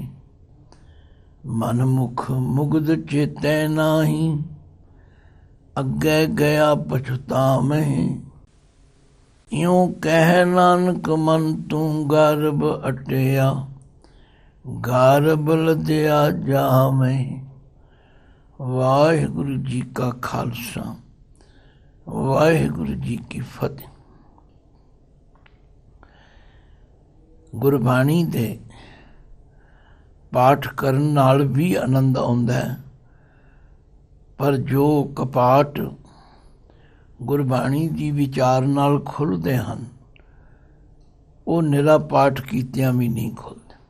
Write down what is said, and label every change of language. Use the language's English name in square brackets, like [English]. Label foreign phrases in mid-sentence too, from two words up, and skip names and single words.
[Punjabi] ਮਨ ਮੁਖ ਮੁਗਧ ਚੇਤੈ ਨਾਹੀ, ਅੱਗੈ ਗਇਆ ਪਛਤਾਵਹੇ। ਇਉਂ ਕਹ ਨਾਨਕ ਮਨ ਤੂ ਗਰਭ ਅਟਿਆ, ਗਰਭ ਲਦਿਆ ਜਾਵੈ। ਵਾਹਿਗੁਰੁ ਜੀ ਕਾ ਖਾਲਸਾ, ਵਾਹਿਗੁਰੁ ਜੀ ਕੀ ਫਤੇਹ। ਗੁਰਬਾਣੀ ਦੇ ਪਾਠ ਕਰਨ ਨਾਲ ਵੀ ਆਨੰਦ ਆਉਂਦਾ ਹੈ, ਪਰ ਜੋ ਕਪਾਟ ਗੁਰਬਾਣੀ ਦੀ ਵਿਚਾਰ ਨਾਲ ਖੁੱਲ੍ਹਦੇ ਹਨ, ਉਹ ਨਿਰਾ ਪਾਠ ਕੀਤਿਆਂ ਵੀ ਨਹੀਂ ਖੁੱਲ੍ਹਦੇ।